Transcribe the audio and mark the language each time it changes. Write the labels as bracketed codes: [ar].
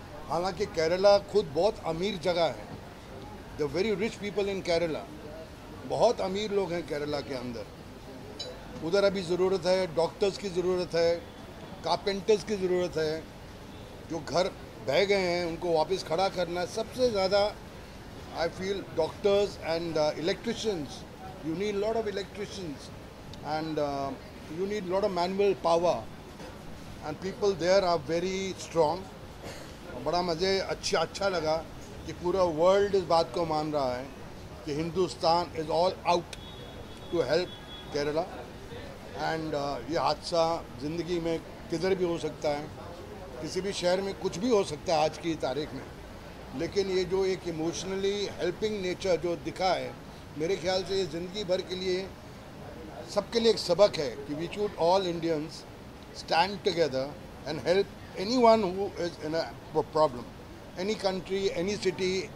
[hi] हालांकि केरला खुद बहुत अमीर जगह है। [en] the very rich people in Kerala, [hi] बहुत अमीर लोग हैं केरला के अंदर। उधर अभी ज़रूरत है, डॉक्टर्स की ज़रूरत है, कारपेंटर्स की ज़रूरत है। जो घर बह गए हैं उनको वापस खड़ा करना है। सबसे ज़्यादा [en] I feel doctors and electricians. You need lot of electricians and you need lot of manual power and people there are very strong। [hi] बड़ा मज़े अच्छा लगा कि पूरा वर्ल्ड इस बात को मान रहा है कि [en] Hindustan is all out to help Kerala. [hi] And ये हादसा ज़िंदगी में किधर भी हो सकता है, किसी भी शहर में कुछ भी हो सकता है आज की तारीख में, लेकिन ये जो एक [en] emotionally helping nature [hi] जो दिखा है, मेरे ख्याल से ये ज़िंदगी भर के लिए सबके लिए एक सबक है कि [en] We should all Indians stand together and help anyone who is in a problem, any country, any city.